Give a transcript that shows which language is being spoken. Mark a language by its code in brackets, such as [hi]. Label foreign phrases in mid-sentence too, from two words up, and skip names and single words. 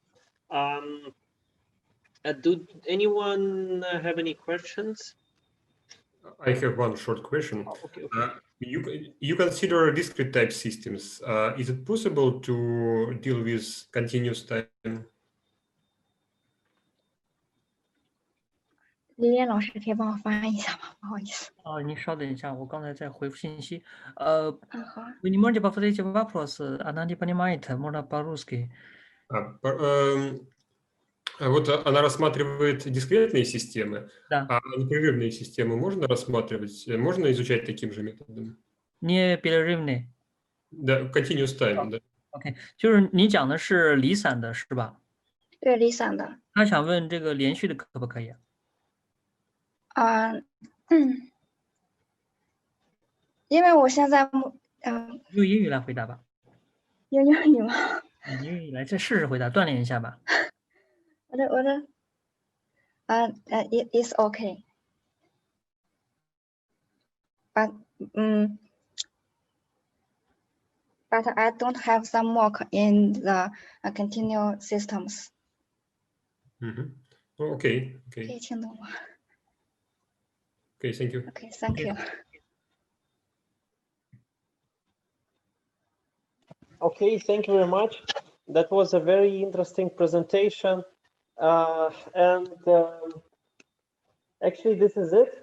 [en] Do anyone have any questions? I have one short question. Oh, okay. You consider discrete type systems. Is it possible to deal with continuous time? [zh] 李莲老师可以帮我翻译一下吗？不好意思。您稍等一下，我刚才在回复信息。好。 [ru] Ви не можете повторить вопрос? Она не понимает, можно по-русски. Вот она рассматривает дискретные системы, Да. а непрерывные системы можно рассматривать, можно изучать таким же методом? Непрерывный. Да, [en] continuous time, [ru] да. [zh] OK，就是你讲的是离散的是吧？对，离散的。他想问这个连续的可不可以啊？因为我现在用英语来回答吧。用英语吗？你英语来再试试回答，锻炼一下吧。 [en] It's okay. But I don't have some work in the continuous systems. Okay. [zh] 可以听懂吗？ [en] Okay. Thank you. Okay, thank you. Okay, thank you very much. That was a very interesting presentation. Actually, this is it.